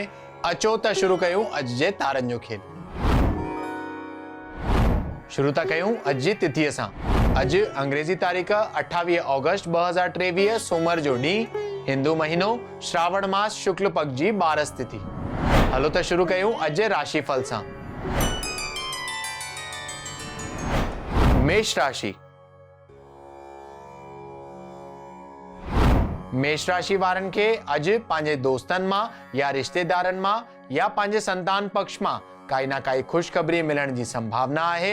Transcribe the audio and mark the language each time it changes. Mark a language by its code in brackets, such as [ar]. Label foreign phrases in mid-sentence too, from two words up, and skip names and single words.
[sd] अचो त शुरू कयूं अज जे तारनि जो खेल। शुरू था कयूं अज जी तिथीअ सां। अज अंग्रेजी तारीख़ 28 ऑगस्ट 2023 सूमर जो ॾींहुं, हिंदू महीनो श्रावण मास शुक्ल पक्ष जी 12 तिथि। हलो त शुरू कयूं अज जे राशिफल सां। मेष राशि। मेष राशि वारनि खे अज पंहिंजे दोस्तनि मां या रिश्तेदारनि मां या पंहिंजे संतान पक्ष मां काई ना काई खुशखबरी मिलण जी संभावना आहे।